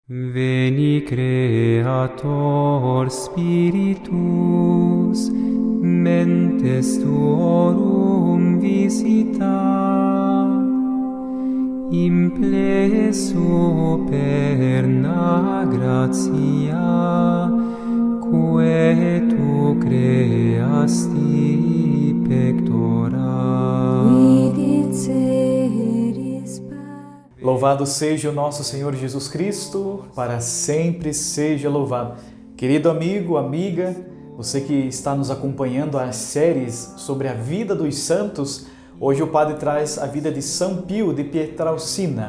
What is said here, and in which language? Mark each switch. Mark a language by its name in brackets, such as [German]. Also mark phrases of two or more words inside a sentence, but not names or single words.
[Latin] Veni Creator Spiritus, mentes tuorum visita, implesso perna gratia, quae tu creasti pectora. [Portuguese] Louvado seja o nosso Senhor Jesus Cristo, para sempre seja louvado. Querido amigo, amiga, você que está nos acompanhando as séries sobre a vida dos santos, hoje o Padre traz a vida de São Pio de Pietrelcina.